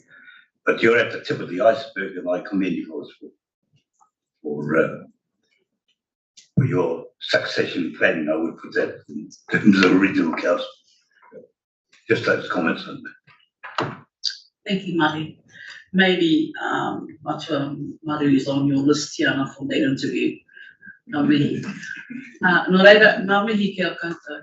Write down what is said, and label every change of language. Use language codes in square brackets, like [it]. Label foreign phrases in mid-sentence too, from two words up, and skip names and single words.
[en] But you're at the tip of the iceberg, and I commend you for your succession planning. I would put that in terms of regional council. Just those comments on that. Thank you, Mahi. Maybe Matua Maru is on your list here for the interview. [mi] Ngā mihi. Nō reira, ngā mihi kia koutou.